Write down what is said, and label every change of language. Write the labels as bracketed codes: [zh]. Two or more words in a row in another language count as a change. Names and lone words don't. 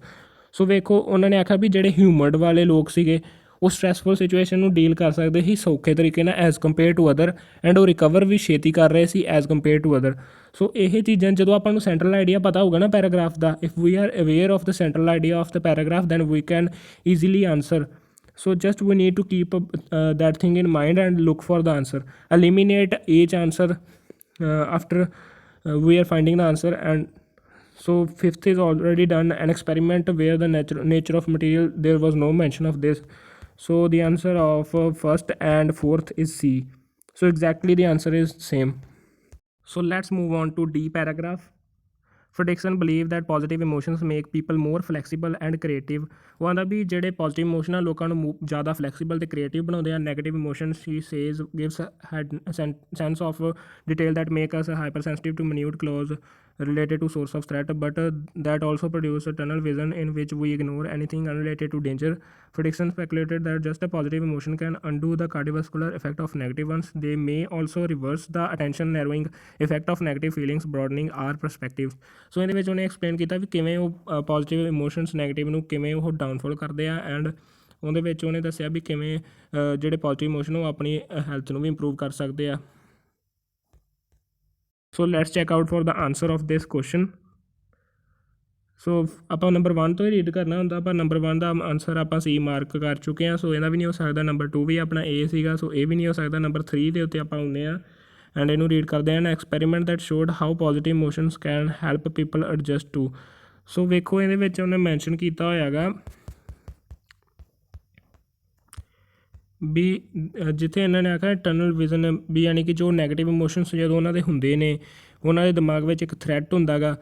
[pa] ਸੋ ਵੇਖੋ ਉਹਨਾਂ ਨੇ ਆਖਿਆ ਵੀ ਜਿਹੜੇ ਹਿਊਮਰਡ ਵਾਲੇ ਲੋਕ ਸੀਗੇ ਉਹ [en] stressful situation [pa] ਨੂੰ ਡੀਲ ਕਰ ਸਕਦੇ ਸੀ ਸੌਖੇ ਤਰੀਕੇ ਨਾਲ [en] as compare to other, [pa] ਐਂਡ ਉਹ ਰਿਕਵਰ ਵੀ ਛੇਤੀ ਕਰ ਰਹੇ ਸੀ [en] as compare to other. [pa] ਸੋ ਇਹ ਚੀਜ਼ਾਂ ਜਦੋਂ ਆਪਾਂ ਨੂੰ ਸੈਂਟਰਲ ਆਈਡੀਆ ਪਤਾ ਹੋਊਗਾ ਨਾ ਪੈਰਾਗ੍ਰਾਫ ਦਾ, [en] if we are aware of the central idea of the paragraph then we can easily answer. So just we need to keep that thing in mind and look for the answer. Eliminate each answer after we are finding the answer. And so 5th is already done, an experiment where the nature of material, there was no mention of this. So the answer of 1st and 4th is C. So exactly the answer is same. So let's move on to D paragraph. Prediction believe that positive emotions make people more flexible and creative. [pa] ਉਹ ਆਉਂਦਾ ਵੀ ਜਿਹੜੇ [en] positive emotion [pa] ਆ ਲੋਕਾਂ ਨੂੰ ਜ਼ਿਆਦਾ ਫਲੈਕਸੀਬਲ ਅਤੇ ਕ੍ਰੀਏਟਿਵ ਬਣਾਉਂਦੇ ਆ। [en] negative emotions he says gives sense of detail that make us hyper sensitive to minute clues related to source of threat, but that also produce a tunnel vision in which we ignore anything unrelated to danger. Prediction speculated that just a positive emotion can undo the cardiovascular effect of negative ones. They may also reverse the attention narrowing effect of negative feelings, broadening our perspective. [pa] ਸੋ ਇਹਦੇ ਵਿੱਚ ਉਹਨੇ ਐਕਸਪਲੇਨ ਕੀਤਾ ਵੀ ਕਿਵੇਂ ਉਹ [en] positive emotions [pa] ਨੈਗੇਟਿਵ ਨੂੰ ਕਿਵੇਂ ਉਹ ਡਾਊਨਫੋਲ ਕਰਦੇ ਆ। ਐਂਡ ਉਹਦੇ ਵਿੱਚ ਉਹਨੇ ਦੱਸਿਆ ਵੀ ਕਿਵੇਂ ਜਿਹੜੇ [en] positive emotion [pa] ਉਹ ਆਪਣੀ ਹੈਲਥ ਨੂੰ ਵੀ ਇੰਪਰੂਵ ਕਰ ਸਕਦੇ ਆ। [en] So let's check out for the answer of this question. [pa] ਸੋ ਆਪਾਂ ਨੰਬਰ 1 ਤੋਂ ਹੀ ਰੀਡ ਕਰਨਾ ਹੁੰਦਾ, ਪਰ ਨੰਬਰ 1 ਦਾ ਆਨਸਰ ਆਪਾਂ ਸੀ ਮਾਰਕ ਕਰ ਚੁੱਕੇ ਹਾਂ, ਸੋ ਇਹਦਾ ਵੀ ਨਹੀਂ ਹੋ ਸਕਦਾ। ਨੰਬਰ 2 ਵੀ ਆਪਣਾ ਏ ਸੀਗਾ, ਸੋ ਇਹ ਵੀ ਨਹੀਂ ਹੋ ਸਕਦਾ। ਨੰਬਰ 3 ਦੇ ਉੱਤੇ ਆਪਾਂ ਹੁੰਦੇ ਹਾਂ ਐਂਡ ਇਹਨੂੰ ਰੀਡ ਕਰਦੇ ਹਾਂ। [en] Experiment that showed how positive emotions can help people adjust to. [pa] ਸੋ ਵੇਖੋ ਇਹਦੇ ਵਿੱਚ ਉਹਨੇ ਮੈਂਸ਼ਨ ਕੀਤਾ ਹੋਇਆ ਗਾ ਵੀ ਜਿੱਥੇ ਇਹਨਾਂ ਨੇ ਆਖਿਆ [en] tunnel vision [pa] ਵੀ, ਯਾਨੀ ਕਿ ਜੋ [en] negative emotions [pa] ਜਦੋਂ ਉਹਨਾਂ ਦੇ ਹੁੰਦੇ ਨੇ, ਉਹਨਾਂ ਦੇ ਦਿਮਾਗ ਵਿੱਚ ਇੱਕ ਥ੍ਰੈਟ ਹੁੰਦਾ ਗਾ।